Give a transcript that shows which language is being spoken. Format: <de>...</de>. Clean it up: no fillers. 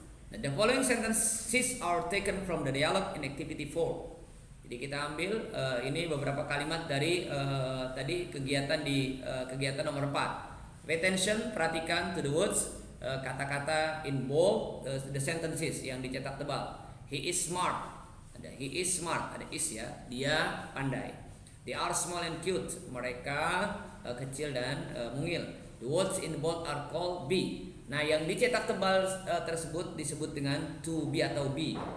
<en>Nah, the following sentences are taken from the dialogue in activity 4.</en> <id>Jadi kita ambil ini beberapa kalimat dari tadi kegiatan di kegiatan nomor 4.</id> <en>Pay attention,</en> <id>perhatikan</id> <en>to the words,</en> <id>kata-kata</id> <en>in bold, the sentences</en> <id>yang dicetak tebal.</id> <en>He is smart. Ada he is smart, ada is ya.</en> <id>Dia pandai.</id> <en>They are small and cute.</en> <id>Mereka kecil dan mungil.</id> <en>The words in bold are called be.</en> <id>Nah, yang dicetak tebal tersebut disebut dengan to be atau be.</id>